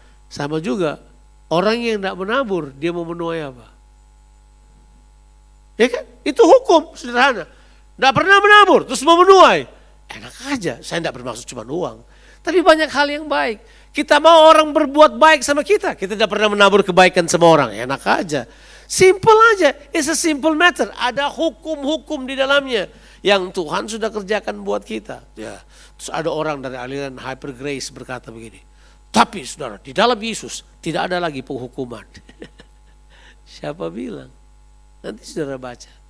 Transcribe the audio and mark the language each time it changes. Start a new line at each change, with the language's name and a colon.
Indonesian: Sama juga, orang yang tidak menabur, dia mau menuai apa? Ya kan? Itu hukum sederhana. Tidak pernah menabur, terus mau menuai. Enak aja, saya tidak bermaksud cuma uang. Tapi banyak hal yang baik. Kita mau orang berbuat baik sama kita. Kita tidak pernah menabur kebaikan sama orang. Enak aja.
English: Simple aja, it's a simple matter.
Indonesian: Ada hukum-hukum di dalamnya. Yang Tuhan sudah kerjakan buat kita. Ya. Terus ada orang dari aliran Hyper Grace berkata begini. Tapi saudara, di dalam Yesus tidak ada lagi penghukuman. Siapa bilang? Nanti saudara baca.